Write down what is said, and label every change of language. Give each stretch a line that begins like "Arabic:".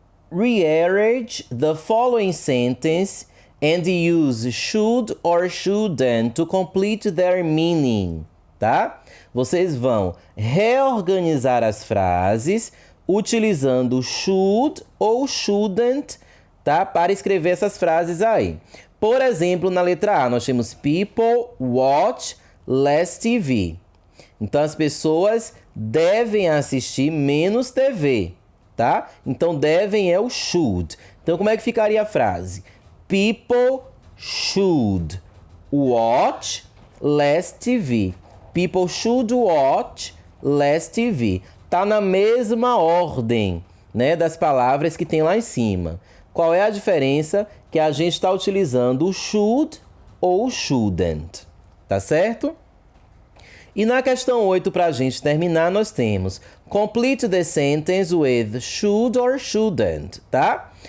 English: Rearrange the following sentence and use should or shouldn't to complete their meaning,
Portuguese: tá? Vocês vão reorganizar as frases utilizando should ou shouldn't, tá? Para escrever essas frases aí. Por exemplo, na letra A, nós temos
English: people watch less TV.
Portuguese: Então, as pessoas devem assistir menos TV. Tá? Então, devem é o should. Então, como é que ficaria a frase?
English: People should watch less TV. People should watch less TV.
Portuguese: Tá na mesma ordem, né, das palavras que tem lá em cima. Qual é a diferença? Que a gente está utilizando o should ou o shouldn't. Tá certo? E na questão 8, para a gente terminar, nós temos
English: complete the sentence with should or shouldn't,
Portuguese: tá?